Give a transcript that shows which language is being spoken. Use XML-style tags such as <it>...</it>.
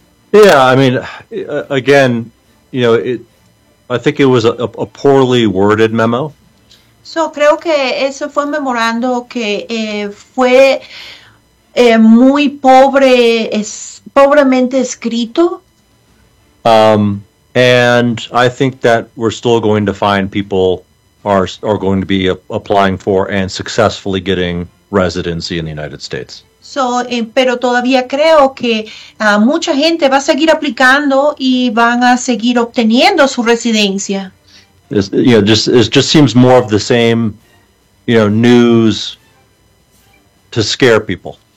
<en>Yeah, I mean, again, you know, I think it was a poorly worded memo.</en> <es>So, creo que eso fue un memorando que fue muy pobremente escrito.</es> <en>And I think that we're still going to find people are going to be applying for and successfully getting residency in the United States.</en> <es>So, pero todavía creo que mucha gente va a seguir aplicando y van a seguir obteniendo su residencia.</es> <en>It just seems more of the same, you know, news to scare people.</en>